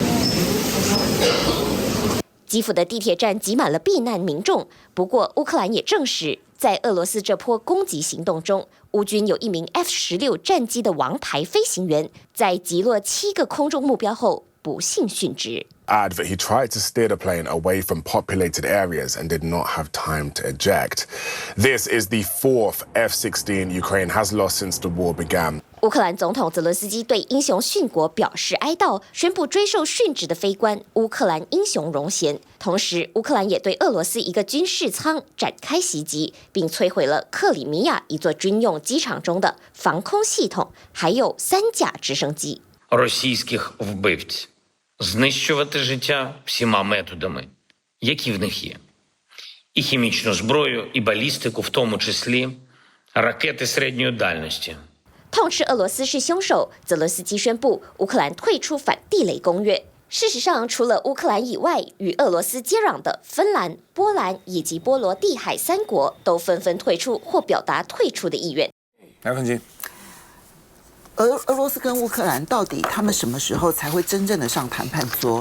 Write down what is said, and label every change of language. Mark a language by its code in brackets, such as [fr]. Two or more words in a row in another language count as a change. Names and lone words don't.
[zh] 基辅的地铁站挤满了避难民众，不过乌克兰也证实，在俄罗斯这波攻击行动中，乌军有一名 F-16战机的王牌飞行员，在击落7个空中目标后不幸殉职。 [en] That he tried to steer the plane away from populated areas and did not have time to eject. This is the 4th F-16 Ukraine has lost since the war began. [zh] 乌克兰总统泽伦斯基对英雄殉国表示哀悼，宣布追授殉职的飞官乌克兰英雄荣衔。同时，乌克兰也对俄罗斯一个军事舱展开袭击，并摧毁了克里米亚一座军用机场中的防空系统，还有3架直升机。 [uk] Російських вбивць знищувати життя всіма методами, які в них є. І хімічну зброю, і балістику, в тому числі ракети середньої дальності. [zh] 痛斥俄罗斯是凶手，泽伦斯基宣布乌克兰退出反地雷公约。事实上，除了乌克兰以外，与俄罗斯接壤的芬兰、波兰以及波罗的海3国都纷纷退出或表达退出的意愿。来，凤馨。俄罗斯跟乌克兰到底他们什么时候才会真正的上谈判桌？